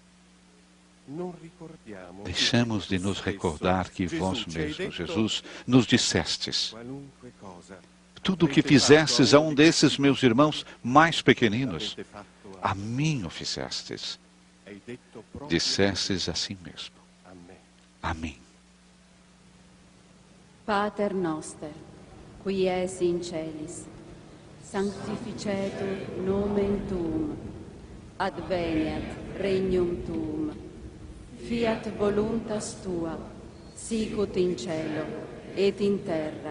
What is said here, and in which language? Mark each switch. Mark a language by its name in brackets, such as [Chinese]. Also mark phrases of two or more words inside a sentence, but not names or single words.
[Portuguese] Deixamos de nos recordar que vós mesmo, Jesus, nos dissestes: tudo o que fizestes a um desses meus irmãos mais pequeninos, a mim o fizestes. Dissestes assim mesmo. Amém. [Latin] Pater noster, qui es in celis, sanctificetur nomen tuum, adveniat regnum tuum, fiat voluntas tua, sicut in cielo et in terra.